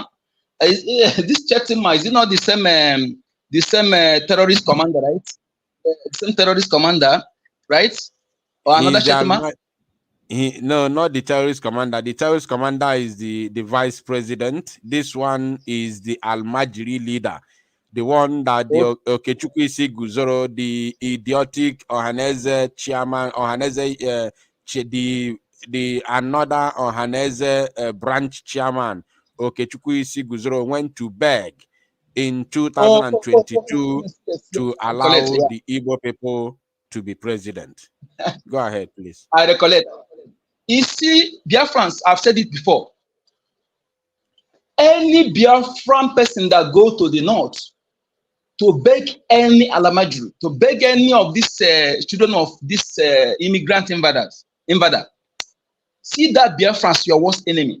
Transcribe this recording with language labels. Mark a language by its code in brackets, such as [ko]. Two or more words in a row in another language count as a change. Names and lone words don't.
[en] This Chetima, is it not the same terrorist commander, right? Same terrorist commander, right? Or another Chetima? No, not the terrorist commander. The terrorist commander is the vice president. This one is the Almajiri leader. The one that the Okechukwu Isi Guzoro, the idiotic Ohaneze chairman, Ohaneze, the another Ohaneze branch chairman, Okechukwu Isi Guzoro, went to beg in 2022 to allow the Igbo people to be president. Go ahead, please. I recollect. You see, Biafrans, I've said it before. Any Biafran person that go to the north to beg any Alamajuru, to beg any of these children of this immigrant invader, see that Biafrans your worst enemy.